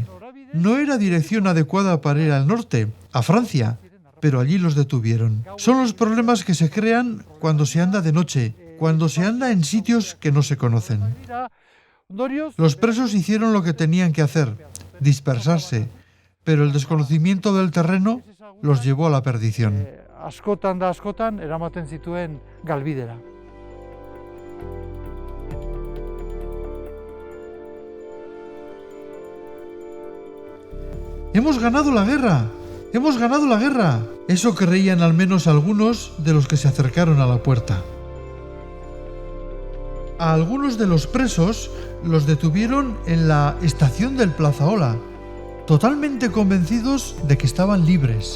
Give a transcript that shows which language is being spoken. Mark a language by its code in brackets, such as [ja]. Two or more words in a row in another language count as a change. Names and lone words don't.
[es] No era dirección adecuada para ir al norte, a Francia, pero allí los detuvieron. Son los problemas que se crean cuando se anda de noche, cuando se anda en sitios que no se conocen. Los presos hicieron lo que tenían que hacer, dispersarse, pero el desconocimiento del terreno los llevó a la perdición. [eu] Askotan da askotan eramaten zituen galbidera. [es] ¡Hemos ganado la guerra! ¡Hemos ganado la guerra! Eso creían al menos algunos de los que se acercaron a la puerta. A algunos de los presos los detuvieron en la estación del Plazaola, totalmente convencidos de que estaban libres.